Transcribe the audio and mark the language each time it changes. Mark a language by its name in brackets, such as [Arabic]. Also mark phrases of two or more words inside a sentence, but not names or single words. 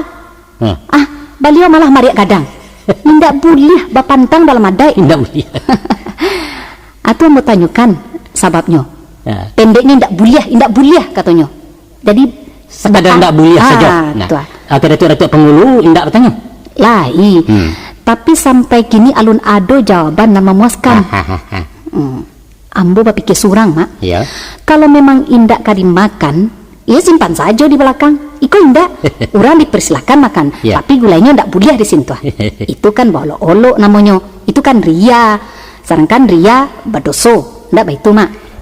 [Minangkabau] Beliau malah mariak kadang. Indak boleh bapantang dalam adai. Indak boleh. Atau ambo tanyukan sebabnya. Pendeknya indak boleh katanya. Jadi sekadar indak boleh saja. Datuk penghulu indak bertanya. Tapi sampai kini alun ado jawaban yang memuaskan. Ambo berpikir surang mak. Iya. Kalau memang indak dimakan, ya simpan saja di belakang. Iko indak, orang dipersilakan makan, tapi gulainya indak boleh disentuh. Itu kan bolok-olok namanya. Itu kan ria. Sedangkan ria berdoso. Indak baik itu mak.